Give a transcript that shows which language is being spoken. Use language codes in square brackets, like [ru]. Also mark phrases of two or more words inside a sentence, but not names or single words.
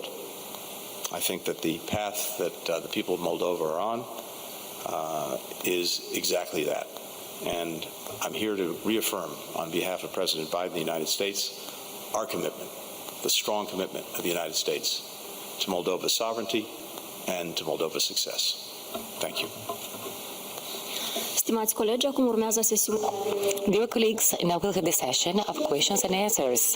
[en] I think that the path that the people of Moldova are on is exactly that. And I'm here to reaffirm on behalf of President Biden of the United States our commitment, the strong commitment of the United States to Moldova's sovereignty and to Moldova's success. Thank you. [ro] Stimați colegi, acum urmează sesiunea. [en] Dear colleagues, now we'll have the session of questions and answers.